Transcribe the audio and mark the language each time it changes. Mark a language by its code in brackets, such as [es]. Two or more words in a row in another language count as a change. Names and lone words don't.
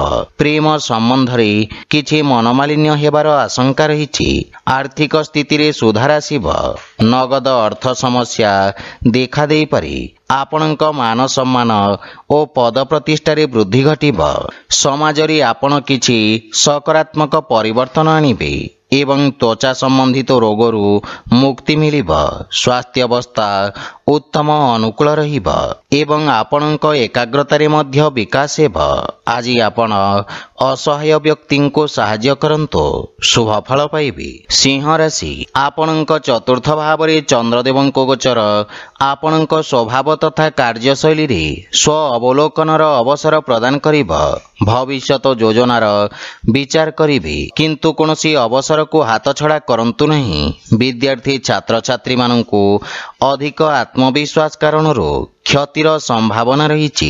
[or] ପ୍ରେମ ସମ୍ବନ୍ଧ ରେ କିଛି ମନମାଳିନ୍ୟ ହେବାର ଆଶଙ୍କା ରହିଛି। ଆର୍ଥିକ ସ୍ଥିତି ରେ ସୁଧାର ଆସିବ। ନଗଦ ଅର୍ଥ ସମସ୍ୟା ଦେଖା ଦେଇ ପାରେ। ଆପଣଙ୍କ ମାନ ସମ୍ମାନ ଓ ପଦ ପ୍ରତିଷ୍ଠା ରେ ବୃଦ୍ଧି ଘଟିବ। ସମାଜ ରେ ଆପଣ କିଛି ସକାରାତ୍ମକ ପରିବର୍ତ୍ତନ ଆଣିବେ ଏବଂ ତ୍ୱଚା ସମ୍ବନ୍ଧିତ ରୋଗରୁ ମୁକ୍ତି ମିଳିବ। ସ୍ୱାସ୍ଥ୍ୟ ଅବସ୍ଥା ଉତ୍ତମ ଅନୁକୂଳ ରହିବ ଏବଂ ଆପଣଙ୍କ ଏକାଗ୍ରତା ରେ ମଧ୍ୟ ବିକାଶ ହେବ। ଆଜି ଆପଣ ଅସହାୟ ବ୍ୟକ୍ତି କୁ ସାହାଯ୍ୟ କରନ୍ତୁ। ଶୁଭ ଫଳ ପାଇବେ। ସିଂହ ରାଶି ଆପଣଙ୍କ ଚତୁର୍ଥ ଭାବ ରେ ଚନ୍ଦ୍ରଦେବ ଗୋଚର ଆପଣଙ୍କ ସ୍ୱଭାବ ତଥା କାର୍ଯ୍ୟଶୈଳୀ ରେ ସ୍ୱ ଅବଲୋକନର ଅବସର ପ୍ରଦାନ କରିବ। ଭବିଷ୍ୟତ ଯୋଜନାର ବିଚାର କରିବେ କିନ୍ତୁ କୌଣସି ଅବସର କୁ ହାତ ଛଡ଼ା କରନ୍ତୁ ନାହିଁ। ବିଦ୍ୟାର୍ଥୀ ଛାତ୍ର ଛାତ୍ରୀ ମାନଙ୍କୁ ଅଧିକ ଆତ୍ମବିଶ୍ୱାସ କାରଣରୁ କ୍ଷତିର ସମ୍ଭାବନା ରହିଛି।